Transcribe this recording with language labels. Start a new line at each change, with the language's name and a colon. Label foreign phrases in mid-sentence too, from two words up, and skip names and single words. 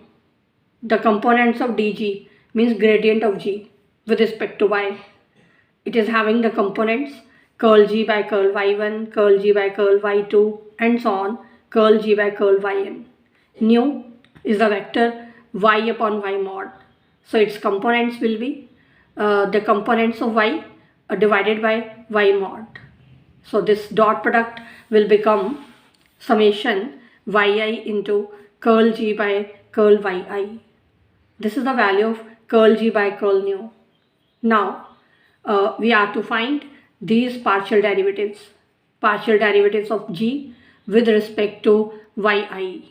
English: The components of dg means gradient of g with respect to y. It is having the components curl G by curl y1, curl G by curl y2 and so on, curl G by curl yn. Nu is the vector y upon y mod. So its components will be the components of y divided by y mod. So this dot product will become summation yi into curl G by curl yi. This is the value of curl G by curl nu. Now we are to find these partial derivatives of g with respect to yi.